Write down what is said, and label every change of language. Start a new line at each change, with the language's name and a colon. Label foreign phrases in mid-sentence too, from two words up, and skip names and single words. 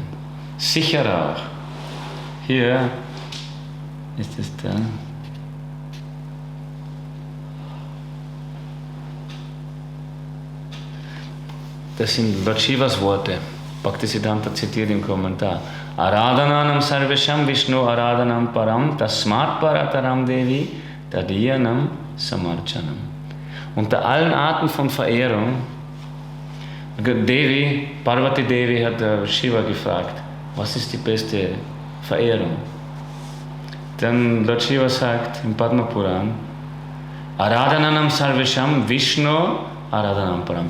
German: Sicherer auch. Hier ist es da. Das sind Lord Shivas Worte. Bhaktisiddhanta zitiert im Kommentar.
Sanskrit: Aradhananam sarvesham Vishnu Aradhanam param tasmat parataram devi tadiyanam samarchanam.
German: Unter allen Arten von Verehrung, Parvati Devi hat Shiva gefragt, was ist die beste Verehrung? Dann Lord Shiva sagt im Padma Puran,
Sanskrit: Aradhananam sarvesham Vishnu Aradhanam param.